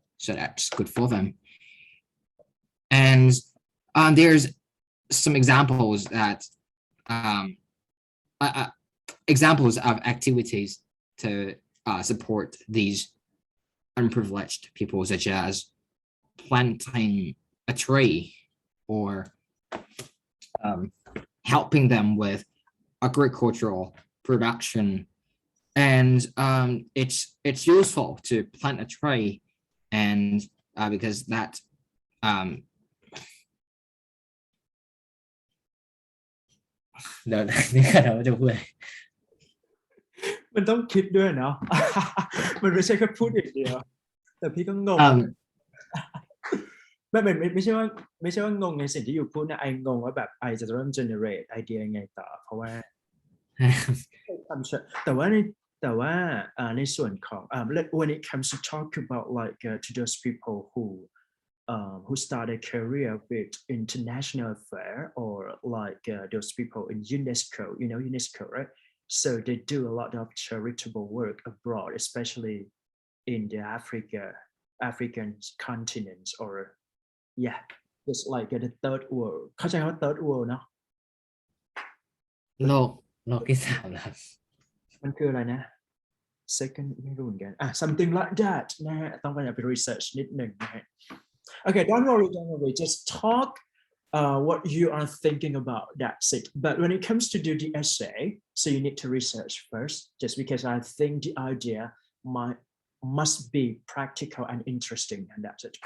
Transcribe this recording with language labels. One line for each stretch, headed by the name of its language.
English: So that's good for them. And there's some examples that examples of activities to support these unprivileged people, such as planting a tree or helping them with agricultural production. And it's useful to plant a tree, and because that
Thai: เดี๋ยวเราจะพูด มันต้องคิดด้วยเนาะ มันไม่ใช่แค่พูดอย่างเดียวแต่พี่ก็งง ไม่ใช่ว่างงในสิ่งที่อยู่พูดนะไองงว่าแบบไอจะเริ่ม generate ไอเดียยังไงต่อเพราะว่าแต่ว่าในส่วนของ
English: when it comes to talk about like to those people who start a career with international affair or like those people in UNESCO, UNESCO, right? So they do a lot of charitable work abroad, especially in the African continent, or just like the third world.
Thai: เข้าใจว่า third world เนาะ โลกที่สามครับ มันคืออะไรนะ second ไม่รู้เหมือนกัน
English: something like that
Thai: นะฮะต้องไป research นิดหนึ่งนะฮะ
English: Okay, don't worry. Just talk what you are thinking about. That's it. But when it comes to do the essay, so you need to research first, just because I think the idea must be practical and interesting, and that's it.